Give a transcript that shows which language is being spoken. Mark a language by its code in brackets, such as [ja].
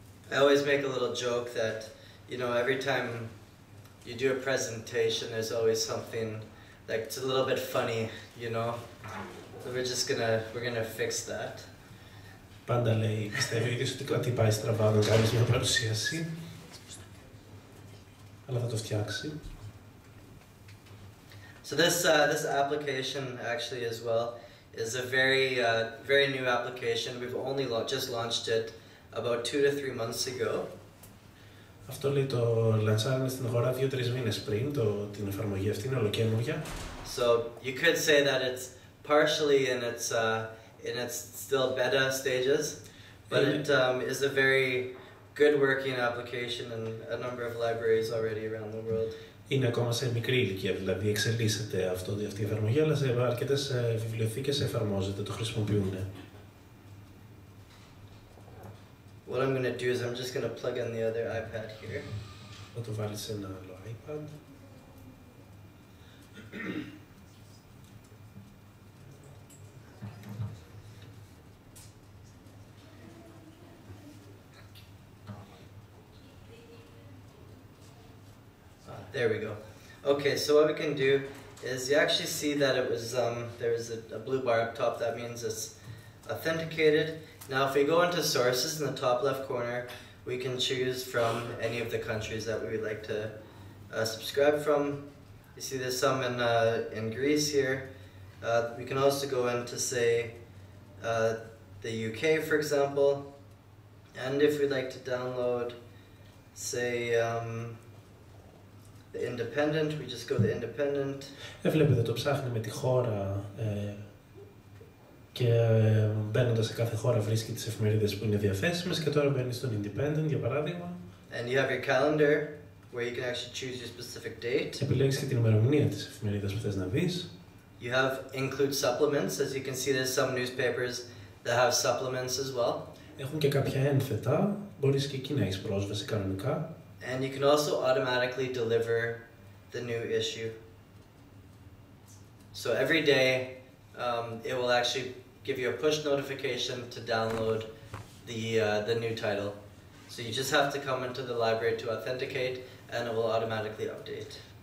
[en] I always make a little joke that, every time you do a presentation, there's always something like it's a little bit funny, So we're gonna fix that. [el] Πάντα λέει, πιστεύει ίδιος ότι κάτι πάει στραβά όταν κάνεις μια παρουσίαση, αλλά θα το φτιάξει. [en] So this application actually as well is a very new application. We've only just launched it about 2 to 3 months ago. [el] Αυτό λέει το λανσάρανε στην αγορά 2-3 μήνες πριν, την εφαρμογή αυτή είναι ολοκαίνουργια. [en] So you could say that it's partially in its still beta stages, but it is a very good working application in a number of libraries already around the world. [el] Είναι ακόμα σε μικρή ηλικία, δηλαδή εξελίσσεται αυτή η εφαρμογή, αλλά σε αρκετές βιβλιοθήκες εφαρμόζεται, το χρησιμοποιούν. [en] What I'm going to do is I'm just going to plug in the other iPad here. [el] Θα το βάλεις σε ένα άλλο iPad. [en] There we go. Okay, so what we can do is you actually see that it was there was a blue bar up top. That means it's authenticated. Now, if we go into sources in the top left corner, we can choose from any of the countries that we would like to subscribe from. You see there's some in Greece here. We can also go into, say, the UK, for example. And if we'd like to download, say, the Independent, we just go to the Independent. [el] Βλέπετε, το ψάχνει με τη χώρα και μπαίνοντας σε κάθε χώρα βρίσκει τις εφημερίδες που είναι διαθέσιμες και τώρα μπαίνει στον Independent, για παράδειγμα. [en] And you have your calendar, where you can actually choose your specific date. [el] Επιλέγεις και την ημερομηνία της εφημερίδας που θες να δεις. [en] You have include supplements, as you can see there's some newspapers that have supplements as well. [el] Έχουν και κάποια ένθετα, μπορείς και εκεί να έχεις πρόσβαση κανονικά. [en] And you can also automatically deliver the new issue. So every day, it will actually give you a push notification to download the new title. So you just have to come into the library to authenticate, and it will automatically update.